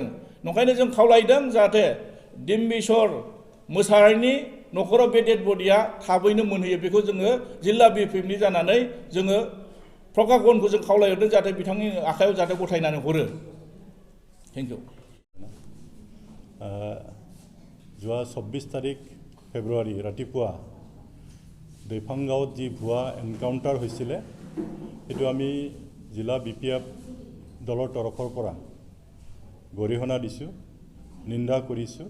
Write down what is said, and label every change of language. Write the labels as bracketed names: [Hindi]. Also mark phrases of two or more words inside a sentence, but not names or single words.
[Bodo] नंखायनो जों खावलायदों जाहाथे डिम्बेश्वर मोसाहारिनि न'खराव बे डेड बडिया थाबैनो मोनहैयो बेखौ जोङो जिल्ला बिपिएफनि जानानै जोङो प्रकाशनखौ जों खावलायहरदों जाहाथे बिथांनि आखायाव जाहाथे गथायनानै हरो। [English] thank you. [Assamese] যোৱা 24 তাৰিখ ফেব্ৰুৱাৰী ৰাতিপুৱা দৈপাংগাঁৱত যি ভুৱা এনকাউণ্টাৰ হৈছিলে সেইটো আমি জিলা বিপিএফ দলৰ তৰফৰ পৰা গৰিহণা দিছোঁ, নিন্দা কৰিছোঁ।